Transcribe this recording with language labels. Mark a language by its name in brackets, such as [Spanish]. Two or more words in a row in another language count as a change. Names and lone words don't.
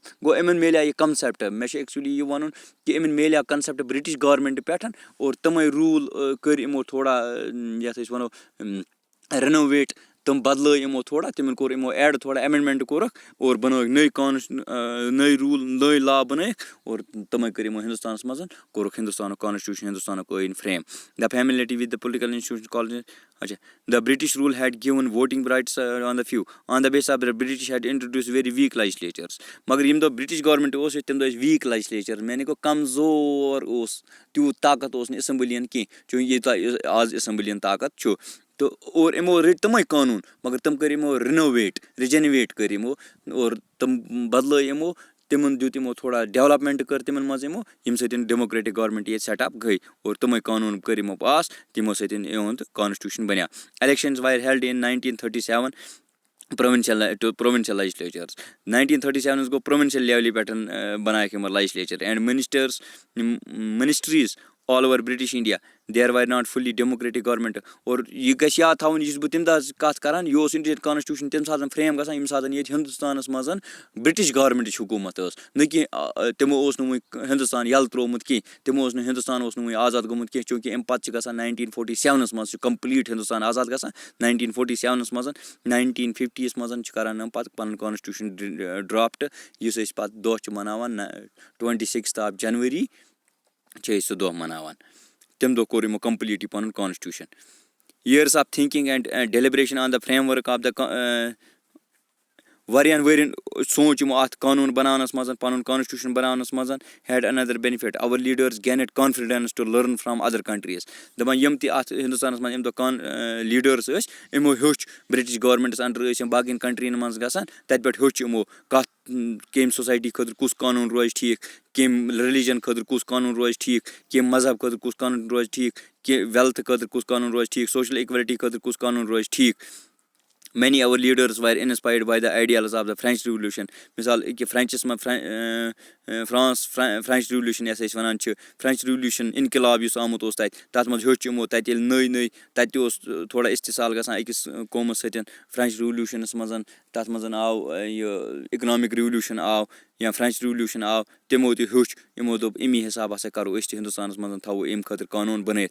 [Kashmiri] گوٚو یِمن میلیو یہِ کَنسیپٹ. مےٚ چھُ ایٚکچُؤلی یہِ وَنُن کہِ یِمن میلیو کَنسیپٹ [English] British government [Kashmiri] پٮ۪ٹھ اور تِمے روٗل کٔرۍ یِمو تھوڑا یَتھ أسۍ وَنو رِنوویٹ. تِم بدلٲے یِمو تھوڑا تِمن کوٚر یِمو ایڈ تھوڑا ایمینڈمینٹ کوٚرُکھ اور بنٲوِکھ نٔے روٗل نٔے لا بنٲیِکھ اور تِمے کٔرۍ یِمو ہندوستانس منٛز کوٚرُکھ ہندوستانُک کانسٹیوٗشن ہندوستانُک ٲییٖن فریم. [English] The familiarity with the political institution called the British rule had given voting rights on the few. On the basis of the British had introduced very weak legislatures. [Kashmiri] مگر ییٚمہِ دۄہ [English] British government [Kashmiri] اوس ییٚتہِ تَمہِ دۄہ ٲسۍ [English] weak legislature [Kashmiri] یعنی گوٚو کمزور اوس تیوٗت طاقت اوس نہٕ اسمبلین کینٛہہ چوٗنکہِ یوٗتاہ آز اسمبلین طاقت چھُ. تہٕ اور یِمو رٔٹۍ تِمے قانوٗن مگر تِم کٔرۍ یِمو رِجنویٹ کٔرۍ یِمو اور تِم بدلٲے یِمو. تِمن دیُت یِمو تھوڑا ڈیولپمینٹ کٔر تِمن منٛز یِمو ییٚمہِ سۭتۍ [English] democratic government [Kashmiri] ییٚتہِ [English] set up [Kashmiri] گٔے اور تِمے قانوٗن کٔرۍ یِمو پاس تِمو سۭتۍ یِہُنٛد کانسٹیوٗشن بنیو. [English] Elections were held in 1937 provincial legislatures. 1937 گوٚو provincial [Kashmiri] لیولہِ پٮ۪ٹھ بنایکھ یِمو [English] legislature and ministries all over British India. There were not fully democratic government. [Kashmiri] اور یہِ گژھِ یاد تھاوُن یہِ چھُس بہٕ تَمہِ دۄہ کَتھ کران یہِ اوس [English] Indian constitution [Kashmiri] تَمہِ ساتہٕ فریم گژھان ییٚمہِ ساتہٕ ییٚتہِ ہندوستانس منٛز برٹش گورمینٹٕچ حکوٗمت ٲس نہ کہِ تِمو اوس نہٕ وُنہِ ہندوستان یَلہٕ ترٛوومُت کینٛہہ. تِمو اوس نہٕ ہندوستان اوس نہٕ وُنہِ آزاد گوٚمُت کینٛہہ چوٗنکہِ اَمہِ پتہٕ چھِ گژھان 1947 منٛز چھُ کمپلیٖٹ ہندوستان آزاد گژھان 1947 منٛز. 1950 منٛز چھِ کران یِم پتہٕ پنُن [English] constitution draft [Kashmiri] یُس أسۍ پتہٕ دۄہ چھِ مناوان 26 جنؤری چھِ أسۍ سُہ دۄہ مناوان. تَمہِ دۄہ کوٚر یِمو کمپلیٖٹ یہِ پنُن کانسٹیوٗشن. [English] Years of thinking and deliberation on the framework of the [Kashmiri] واریاہن ؤرین سونٛچ یِمو اَتھ قانوٗن بناونَس منٛز پَنُن کانسٹیوٗشن بناونَس منٛز. [English] ہیڈ another benefit. Our leaders gained confidence to learn from other countries. [Kashmiri] دَپان یِم تہِ اَتھ ہندوستانَس منٛز ییٚمہِ دۄہ لیٖڈٲرٕس ٲسۍ یِمو ہیوٚچھ برٹش گورمینٹَس انڈر ٲسۍ یِم باقین کنٹرین منٛز گژھان تَتہِ پٮ۪ٹھ ہیوٚچھ یِمو کَتھ کَمہِ سوسایٹی خٲطرٕ کُس قانوٗن روزِ ٹھیٖک کَمہِ ریلِجن خٲطرٕ کُس قانوٗن روزِ ٹھیٖک کَمہِ مذہب خٲطرٕ کُس قانوٗن روزِ ٹھیٖک کہِ ویلتھٕ خٲطرٕ کُس قانوٗن روزِ ٹھیٖک [English] social equality [Kashmiri] خٲطرٕ کُس قانوٗن روزِ ٹھیٖک. [English] Many our leaders were inspired by the ideals of the French Revolution. [Kashmiri] مِثال أکہِ فرٛینچَس منٛز فرٛینچ ریولوٗشن یَتھ أسۍ وَنان چھِ فرٛینچ ریولوٗشن اِنقلاب یُس آمُت اوس تَتھ منٛز ہیوٚچھ یِمو تَتہِ ییٚلہِ نٔے تَتہِ تہِ اوس تھوڑا اِستِصال گژھان أکِس قومَس سۭتۍ فرٛینچ ریولوٗشنَس منٛز. تَتھ منٛز آو یہِ [English] economic revolution [Kashmiri] آو یا فرٛینچ ریولوٗشن آو تِمو تہِ ہیوٚچھ یِمو دوٚپ اَمی حِساب ہسا کَرو أسۍ تہِ ہِندوستانَس منٛز تھاوو اَمہِ خٲطرٕ قانوٗن بَنٲیِتھ.